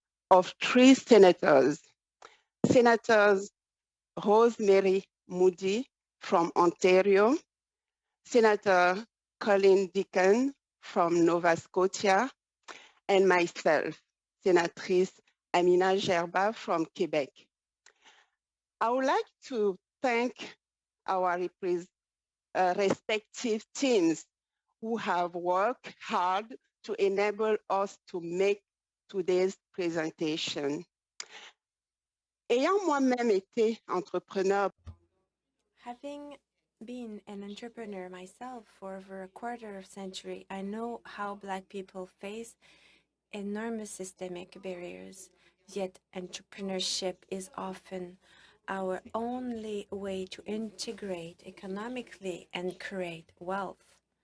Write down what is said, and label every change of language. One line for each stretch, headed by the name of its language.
English: Of three senators, Senators Rosemary Moody from Ontario, Senator Colin Deacon from Nova Scotia, and myself, Senatrice Amina Gerba from Quebec. I would like to thank our respective teams who have worked hard to enable us to make today's presentation.
French: Ayant moi-même été entrepreneur.
English: Having been an entrepreneur myself for over a quarter of a century, I know how Black people face enormous systemic barriers, yet entrepreneurship is often our only way to integrate economically and create wealth.